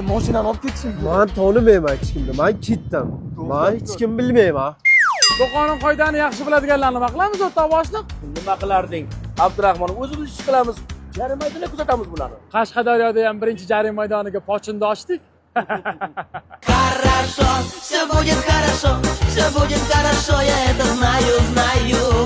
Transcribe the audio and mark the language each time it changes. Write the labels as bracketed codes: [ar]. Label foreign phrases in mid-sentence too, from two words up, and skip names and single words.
[uz] Mashinani olib ketishim kerak. Men tonimayman hech kimni. Men ketdim. Men hech kim bilmayman. Bu qonun qoidani yaxshi biladiganlar nima qilamiz, o'rtoq boshliq? Nima qilarding? Abdurahmonov, o'zimiz ish qilamiz. Jarima maydonida kuzatamiz bularni. Qashqadaryoda ham birinchi jarima maydoniga pochinda ochdik. [ru] Хорошо, все будет хорошо, я это знаю, знаю.